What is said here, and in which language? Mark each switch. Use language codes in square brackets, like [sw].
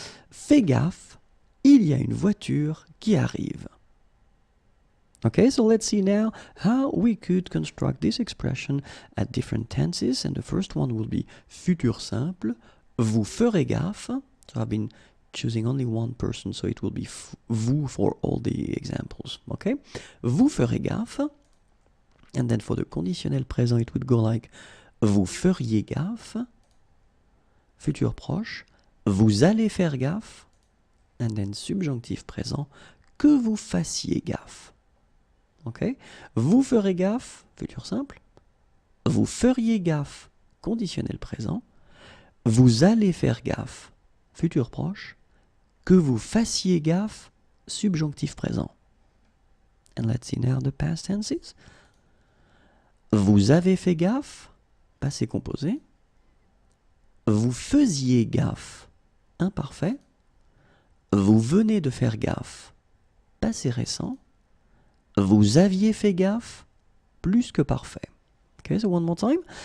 [fr] Fais gaffe, il y a une voiture qui arrive. [en] Okay, so let's see now how we could construct this expression at different tenses. And the first one will be futur simple. [fr] Vous ferez gaffe. [en] So I've been choosing only one person, so it will be vous for all the examples. [fr] Okay, vous ferez gaffe. [en] And then for the conditionnel présent, it would go like [fr] vous feriez gaffe, [en] futur proche, [fr] vous allez faire gaffe, [en] and then subjonctif présent, [fr] que vous fassiez gaffe. [en] Okay? [fr] Vous ferez gaffe, futur simple, vous feriez gaffe, conditionnel présent, vous allez faire gaffe, futur proche, que vous fassiez gaffe, subjonctif présent. [en] And let's see now the past tenses. [fr] Vous avez fait gaffe, passé composé. Vous faisiez gaffe, imparfait. Vous venez de faire gaffe, passé récent. Vous aviez fait gaffe, plus que parfait. [en] Okay, so one more time.